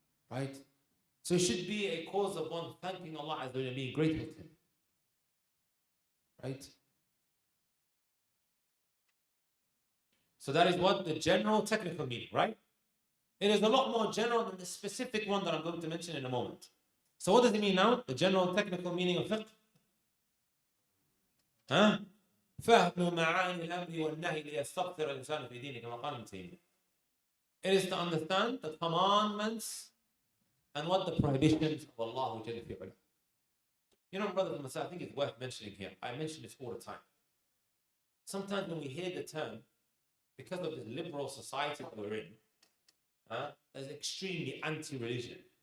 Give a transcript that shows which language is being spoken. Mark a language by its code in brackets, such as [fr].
[en] Right? So it should be a cause of one thanking Allah Azza wa Jalla and being grateful to Him. Right? So that is what the general technical meaning, right? It is a lot more general than the specific one that I'm going to mention in a moment. So what does it mean now? The general technical meaning of fiqh? Huh? [ar] فهم معاني الأمر والنهي ليستغفر الإنسان في دينه كما قال ابن تيمية. [en] It is to understand the commandments and what the prohibitions of Allah Jalla fi ula. You know, brothers and sisters, I think it's worth mentioning here. I mention this all the time. Sometimes when we hear the term, because of this liberal society that we're in, that's extremely anti-religion.